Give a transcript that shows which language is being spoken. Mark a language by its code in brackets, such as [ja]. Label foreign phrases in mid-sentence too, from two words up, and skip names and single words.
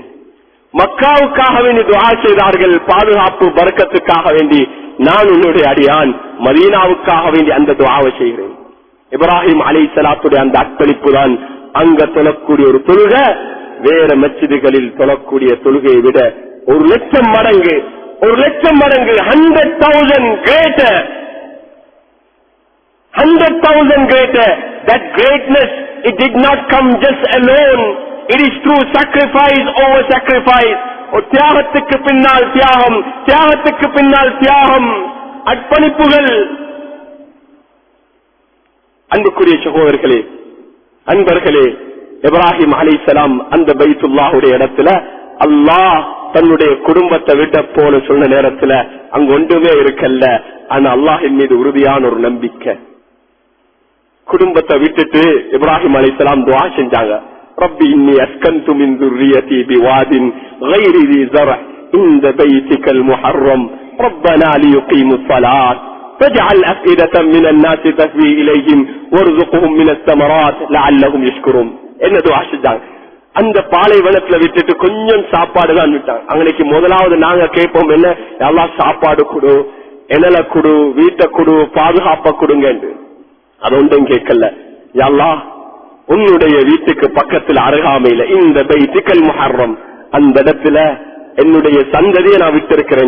[ta] மக்காவுக்காக வேண்டி துஆ செய்தார்கள், பாதுகாப்பு பரக்கத்துக்காக வேண்டி. நான் உன்னுடைய அடியான் மதீனாவுக்காக வேண்டி அந்த துஆவை செய்கிறேன். இப்ராஹிம் அலைஹிஸ்ஸலாத்துடைய அந்த அர்ப்பணிப்பு தான் அங்க தொழக்கூடிய ஒரு தொழுகை வேற மஸ்ஜிதுகளில் தொழக்கூடிய தொழுகையை விட 1,00,000 மடங்கு 100,000 greater. [en] 100,000 greater. That greatness, it did not come just alone. It is through sacrifice over sacrifice. [ta] தியாகத்துக்கு பின்னால் தியாகம், தியாகத்துக்கு பின்னால் தியாகம், அர்ப்பணிப்புகள். அன்புக்குரிய சகோதரர்களே, அன்பர்களே, இப்ராஹிம் அலைஹிஸ்ஸலாம் அந்த பைத்துல்லாஹுடைய இடத்துல அல்லாஹ் தன்னுடைய குடும்பத்தை விட்ட போல சொன்ன நேரத்துல அங்க ஒன்றுமே இருக்கல்ல. ஆனா அல்லாஹின் மீது உறுதியான ஒரு நம்பிக்கை. குடும்பத்தை விட்டுட்டு இப்ராஹிம் அலைஹிஸ்ஸலாம் துஆ செஞ்சாங்க. [ar] رب إني أسكنت من ذُرِّيَّتِي بِوَادٍ غَيْرِ ذِي زَرْعٍ عِندَ بَيْتِكَ الْمُحَرَّمِ رَبَّنَا لِيُقِيمُوا الصَّلَاةَ فَاجْعَلْ أَفْئِدَةً مِنَ النَّاسِ تَهْوِي إِلَيْهِمْ وَارْزُقْهُم مِنَ الثَّمَرَاتِ لَعَلَّهُمْ يَشْكُرُونَ. [ta] என்ன துஆ செஞ்சாங்க? அந்த பாலைவனத்துல விட்டுட்டு கொஞ்சம் சாப்பாடு தான் விட்டாங்க. அன்னைக்கு முதலாவது நாங்க கேட்போம், என்ன அல்லாஹ் சாப்பாடு கொடு, எனல கொடு, வீட்டை கொடு, பாதுகாப்ப கொடுங்க. அது ஒன்றும் கேட்கல. யா அல்லாஹ், உன்னுடைய வீட்டுக்கு பக்கத்தில் அருகாமையில இந்த பைத்துல் முஹர்ரம், அந்த இடத்துல என்னுடைய சந்ததியை நான் விட்டிருக்கிறேன்.